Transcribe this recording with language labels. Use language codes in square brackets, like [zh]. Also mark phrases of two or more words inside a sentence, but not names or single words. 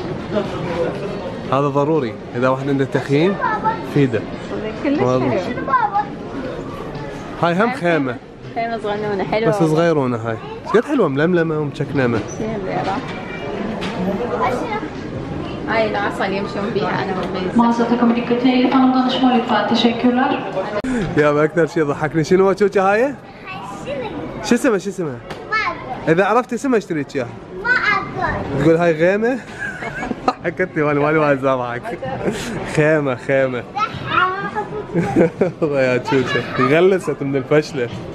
[ar] هذا ضروري اذا واحد عنده تخييم فيده. كلش حلو. هاي هم خيمه صغنونه حلوه بس صغيرونه. هاي ايش قد حلوه ململمه ومشكنمه. هاي العصا اللي يمشون بيها انا والبيت. [tr] Mağazada dikkat edin. Hanım danışma lütfen. Teşekkürler. [ar] يا اكثر شيء ضحكني شنو شوكه هاي؟ شو اسمها؟ اذا عرفت اسمها اشتريت اياها. ما اقدر. تقول هاي غيمه؟ حكتني وانا مالي واحد اضحك. خيمه. والله يا شوكه غلست من الفشله.